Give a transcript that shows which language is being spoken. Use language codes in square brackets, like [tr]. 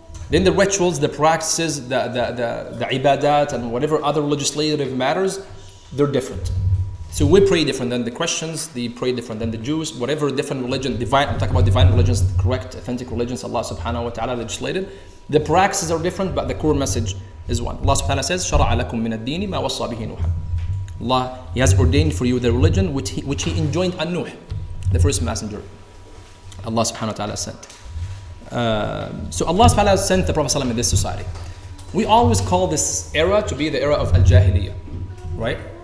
[en] Then the rituals, the practices, the ibadat, and whatever other legislative matters, they're different. So we pray different than the Christians, they pray different than the Jews, whatever different religion, I'm talking about divine religions, correct, authentic religions Allah subhanahu wa ta'ala legislated. The practices are different, but the core message is one. Allah subhanahu wa ta'ala says, [ar] شَرَعَ لَكُم مِّنَ الدِّينِ مَا وَصَّى بِهِ نُوحًا. [en] Allah, He has ordained for you the religion which He enjoined on Nuh, the first messenger Allah subhanahu wa ta'ala sent. So Allah subhanahu wa ta'ala sent the Prophet in this society. We always call this era to be the era of Al-Jahiliyyah, right?